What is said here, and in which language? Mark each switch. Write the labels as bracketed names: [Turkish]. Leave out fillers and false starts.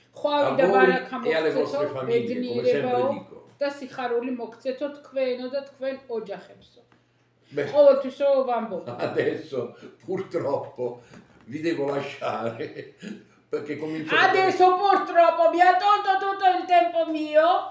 [Italian] A voi e alle vostre famiglie, come sempre dico. [Georgian] და სიხარული მოგცეთო თქვენო და თქვენ ოჯახებსო. ყოველთვისო ვამბობ. [Italian] Adesso purtroppo vi devo lasciare perché comincio Adesso purtroppo mi ha tolto tutto il tempo mio.